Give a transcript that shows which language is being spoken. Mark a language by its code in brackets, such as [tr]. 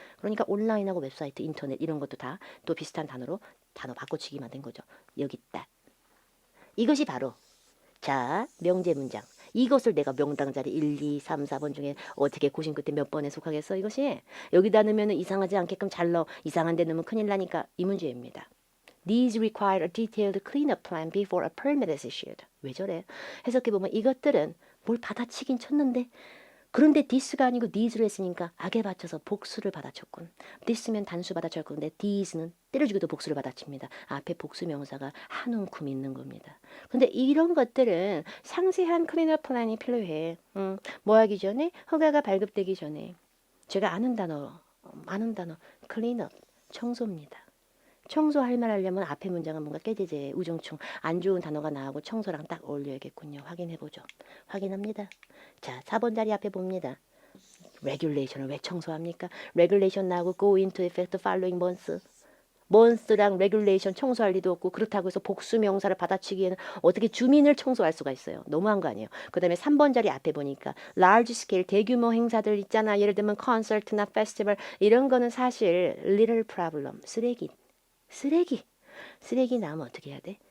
[ko] 그러니까 온라인하고 웹사이트, 인터넷 이런 것도 다 또 비슷한 단어로 단어 바꿔치기만 된 거죠. 여기 있다. 이것이 바로 자 명제 문장. 이것을 내가 명당 자리 1, 2, 3, 4번 중에 어떻게 고심 끝에 몇 번에 속하겠어? 이것이 여기다 넣으면 이상하지 않게끔 잘 넣어. 이상한 데 넣으면 큰일 나니까 이 문제입니다. [en] These require a detailed cleanup plan before a permit is issued. [ko] 왜 저래? 해석해보면 이것들은 뭘 받아치긴 쳤는데 그런데 this가 아니고 these를 했으니까 악에 받쳐서 복수를 받아쳤군. this면 단수 받아쳤건데 these는 때려주기도 복수를 받아칩니다. 앞에 복수 명사가 한 움큼 있는 겁니다. 근데 이런 것들은 상세한 클리너 플랜이 필요해. 뭐 하기 전에 허가가 발급되기 전에 제가 아는 단어 클리너 청소입니다. 청소할 말 하려면 앞에 문장은 뭔가 깨제제, 우중충, 안 좋은 단어가 나오고 청소랑 딱 어울려야겠군요. 확인해보죠. 확인합니다. 자, 4번 자리 앞에 봅니다. regulation을 왜 청소합니까? [en] regulation 나오고 go into effect following months. [ko] months랑 regulation 청소할 리도 없고 그렇다고 해서 복수 명사를 받아치기에는 어떻게 주민을 청소할 수가 있어요. 너무한 거 아니에요. 그 다음에 3번 자리 앞에 보니까 large scale 대규모 행사들 있잖아. 예를 들면 concert나 festival 이런 거는 사실 little problem 쓰레기 나오면 어떻게 해야 돼?